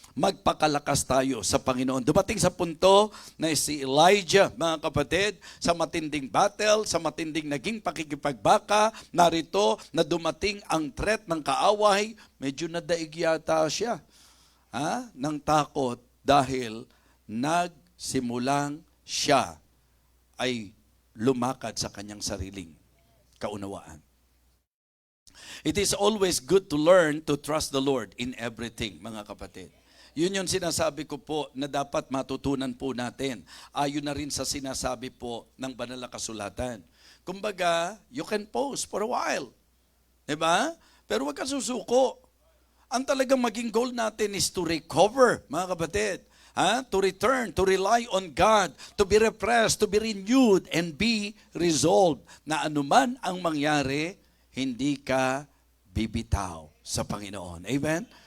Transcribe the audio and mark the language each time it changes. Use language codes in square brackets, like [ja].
[tl] Magpakalakas tayo sa Panginoon. Dumating sa punto na si Elijah, mga kapatid, sa matinding battle, sa matinding naging pakikipagbaka, narito na dumating ang threat ng kaaway, medyo nadaig yata siya ng takot dahil nagsimulang siya ay lumakad sa kanyang sariling kaunawaan. [en] It is always good to learn to trust the Lord in everything, [tl] mga kapatid. Yun yung sinasabi ko po na dapat matutunan po natin. Ayon na rin sa sinasabi po ng banal na kasulatan. [en] Kumbaga, you can pause for a while. Diba? [tl] Pero huwag ka susuko. Ang talagang maging goal natin [en] is to recover, [tl] mga kapatid. [en] To return, to rely on God, to be refreshed, to be renewed, and be resolved [tl] na anuman ang mangyari, hindi ka bibitaw sa Panginoon. [en] Amen?